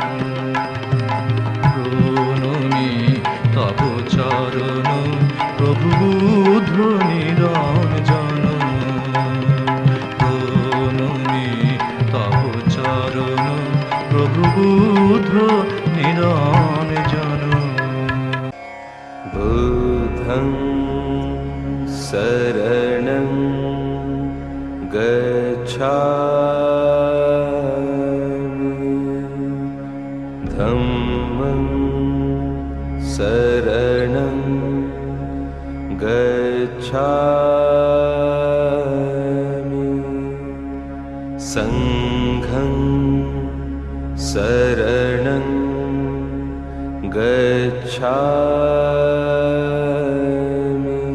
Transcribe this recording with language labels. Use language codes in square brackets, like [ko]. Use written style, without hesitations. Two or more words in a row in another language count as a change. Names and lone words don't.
[bn] প্রণমী তব চরণ প্রভু বুদ্ধ নিরঞ্জন। প্রণমী তব চরণ প্রভু বুদ্ধ নিরঞ্জন। [pi] बुद्धं शरणं गच्छामि, धम्मं शरणं गच्छामि, संघं शरणं गच्छामि।